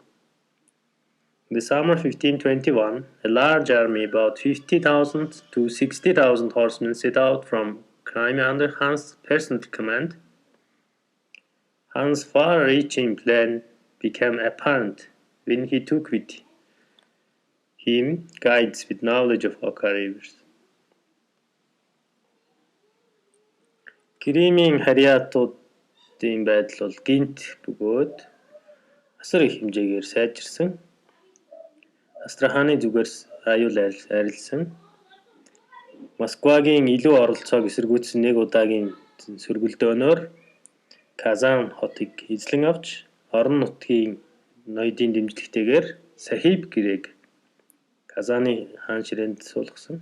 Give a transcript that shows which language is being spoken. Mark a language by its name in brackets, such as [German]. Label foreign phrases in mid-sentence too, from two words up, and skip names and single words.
[English] In the summer 1521, a large army, about 50,000 to 60,000 horsemen, set out from Crimea under Hans' personal command. Hans' far-reaching plan became apparent when he took with him guides with knowledge of Oka rivers. [Mongolian] Кремийн хариатуудын байдал бол гинт бөгөөд асар их хэмжээгээр сайжирсан. Астраханы зүгээс аюул арилсан. Москвагийн илүү оролцоог эсэргүүцсэн нэг удаагийн сөргөлдөөнөөр Казан хотыг эзлэн авч орон нутгийн ноёдын дэмжлэгтэйгээр Сахиб Гирег Казаны хаан ширээнд суулгасан.